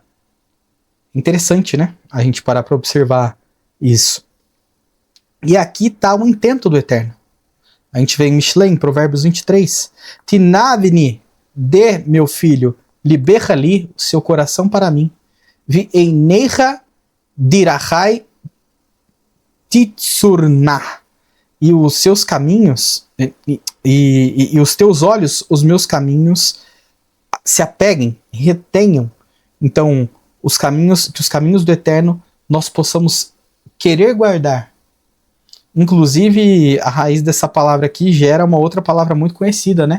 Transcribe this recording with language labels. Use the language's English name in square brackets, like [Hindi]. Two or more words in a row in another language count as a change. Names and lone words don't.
[Portuguese] Interessante, né? A gente parar para observar isso. E aqui está o intento do Eterno. A gente vê em Mishlei, em Provérbios 23. [Hebrew] תנה בני, [Portuguese] dê, meu filho, [Hebrew] לבך לי [Portuguese] o seu coração para mim. [Hebrew] ועיניך דרכי תצרנה. [Portuguese] E os seus caminhos, e os teus olhos, os meus caminhos, se apeguem, retenham. Então, que os caminhos do Eterno nós possamos querer guardar. Inclusive, a raiz dessa palavra aqui gera uma outra palavra muito conhecida, né?